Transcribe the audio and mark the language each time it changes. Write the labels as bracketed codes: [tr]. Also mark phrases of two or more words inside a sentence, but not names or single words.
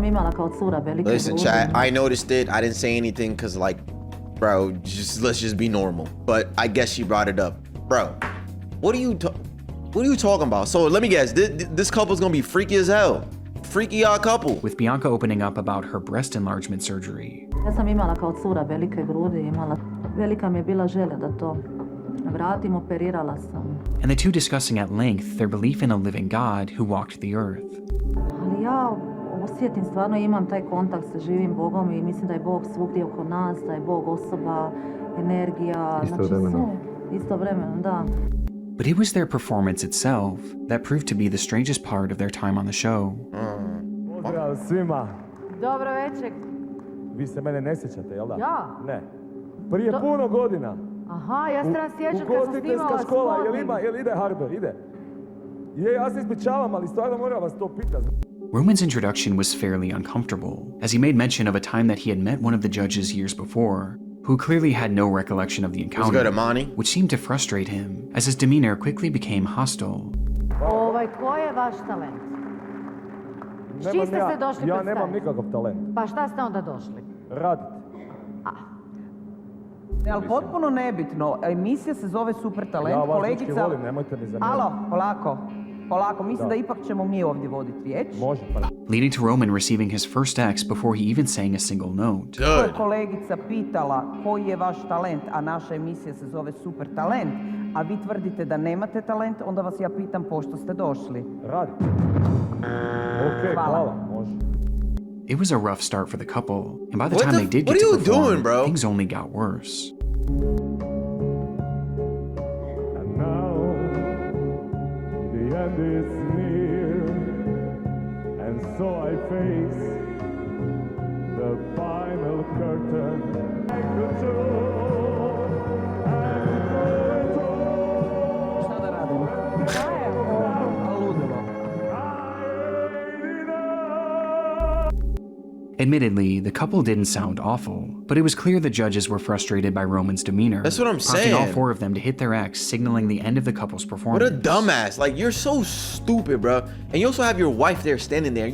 [en] Listen, chat, I noticed it. I didn't say anything because, like, bro, let's just be normal. But I guess she brought it up. Bro, what are you talking about? So let me guess, this couple's gonna be freaky as hell. Freaky odd couple. With Bianca opening up about her breast enlargement surgery. [hr] Ja sam imala kao cura velike grudi, velika mi je bila želja da to vratim, operirala sam. [en] And the two discussing at length their belief in a living God who walked the earth. [hr] Ali ja osjetim, stvarno imam taj kontakt sa živim Bogom i mislim da je Bog svugdje oko nas, da je Bog osoba, energija, istovremeno, da. [en] But it was their performance itself that proved to be the strangest part of their time on the show. [hr] Pozdrav svima. Dobro večer. Vi se mene ne sjećate, jel da? Ja? Ne. Prije puno godina Aha, ja se nas sjećam kad sam Ugostiteljska snimala škola, spotnik. jel ide Hardo, ide? Je, ja se ispričavam, ali stvarno moram vas to pitat. [en] Roman's introduction was fairly uncomfortable, as he made mention of a time that he had met one of the judges years before, who clearly had no recollection of the encounter, which seemed to frustrate him, as his demeanor quickly became hostile. [hr] Ko je vaš talent? S čim ste se došli Ja predstaviti? nemam nikakav talent. Pa šta ste onda došli? Radit. Ali potpuno nebitno, emisija se zove Super talent, Ja vas kolegica... dečki volim, nemojte mi zamjeriti. Alo, polako, mislim da ipak ćemo mi ovdje voditi riječ. Može, pa. [en] Leading to Roman receiving his first X before he even sang a single note. [hr] Ako je kolegica pitala koji je vaš talent, a naša emisija se zove Super talent, a vi tvrdite da nemate talent, onda vas ja pitam pošto ste došli. Radit. Okej, hvala, može. [en] It was a rough start for the couple, and by the What time the- they did what get are to you perform, doing, bro? things only got worse. And now, the end is near, and so I face the final curtain. I control, [hr] Šta da radimo? Ludilo. [en] Admittedly, the couple didn't sound awful, but it was clear the judges were frustrated by Roman's demeanor. That's what I'm prompting all saying. four of them to hit their X, signaling the end of the couple's What performance. a dumbass. Like, you're so stupid, bro. And you also have your wife there standing there.